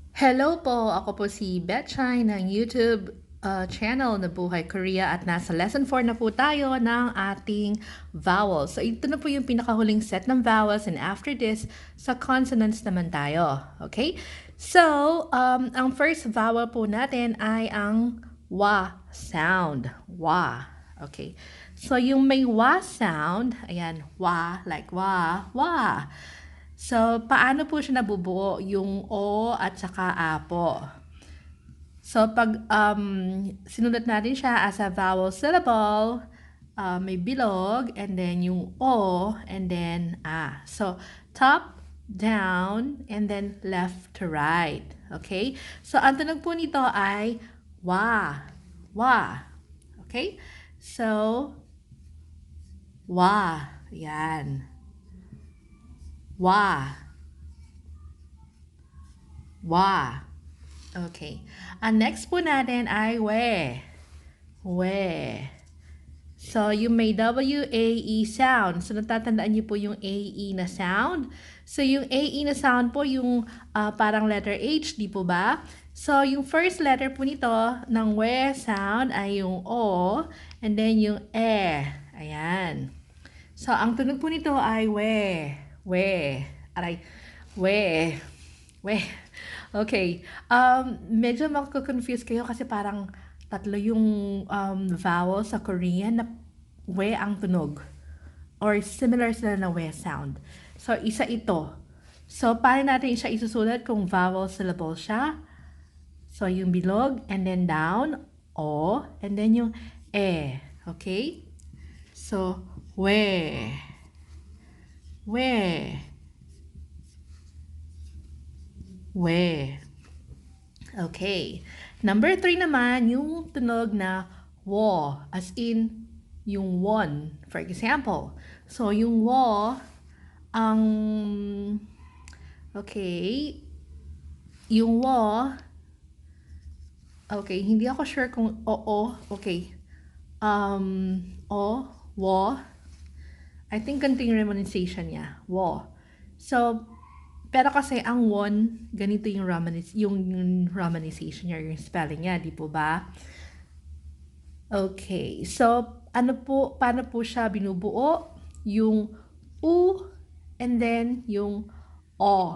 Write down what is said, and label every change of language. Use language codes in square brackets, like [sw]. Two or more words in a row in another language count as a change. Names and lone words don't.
[tl] Hello po! Ako po si Betchay ng YouTube channel na Buhay Korea at nasa lesson 4 na po tayo ng ating vowels. So ito na po yung pinakahuling set ng vowels [en] and after this, [tl] sa consonants naman tayo. Okay? So, ang [en] first vowel [tl] po natin ay ang wa sound. Wa. Okay. So yung may wa sound, ayan, wa, like wa, wa. So, paano po siya nabubuo? Yung O at saka A po. So, pag sinulat natin siya [en] as a vowel syllable, [tl] may bilog, [en] and then [tl] yung O, [en] and then [tl] A. [en] So, top, down, and then left to right. Okay? So, [tl] ang tunog po nito ay wa. Wa. Okay? So, wa. Yan. Wa. Wa. Okay. Ang next po natin ay we. We. So, yung may W-A-E sound. So, natatandaan niyo po yung A-E na sound. So, yung A-E na sound po, yung parang letter H, di po ba? So, yung [en] first letter [tl] po nito ng we sound ay yung O, and then yung E. Ayan. So, ang tunog po nito ay we. We. Aray. We. We. Okay. Medyo mako-confuse kayo kasi parang tatlo yung vowel sa Korean na we ang tunog. [en] Or similar [tl] sila na we sound. So, isa ito. So, paano natin siya isusulat kung vowel syllable siya? So, yung bilog, [en] and then down, [tl] O, and then yung E. Okay? So, we. We. We. Okay. Number 3 naman, yung tunog na wo, [en] as in [tl] yung won. [en] For example, [tl] so yung wo, ang, okay, yung wo, okay, hindi ako sure kung oo, okay, o, wo, [en] I think [tl] ganito yung romanization niya. Wo. So, pero kasi ang won, ganito yung romanization niya, yung spelling niya, di po ba? Okay. So, paano po siya binubuo? Yung U, [en] and then [tl] yung O.